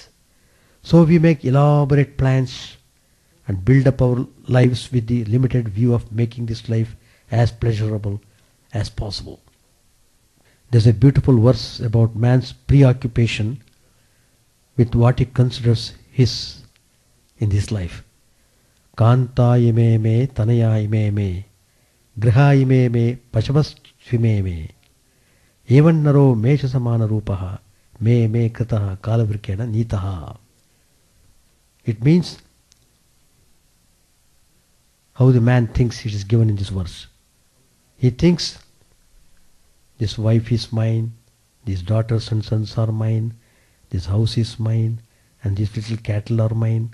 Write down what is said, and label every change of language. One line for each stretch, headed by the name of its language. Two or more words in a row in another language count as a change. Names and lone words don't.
English: So we make elaborate plans and build up our lives with the limited view of making this life as pleasurable as possible. There's a beautiful verse about man's preoccupation with what he considers his in this life.
Sanskrit: कान्ता इमे मे, तनया इमे मे, गृहा इमे मे, पशवस्विमे मे, एवं नरो मेष समान रूपः, मे कृतः कालवृकेण नीतः.
English: It means how the man thinks it is given in this verse. He thinks, this wife is mine, these daughters and sons are mine, this house is mine, and these little cattle are mine.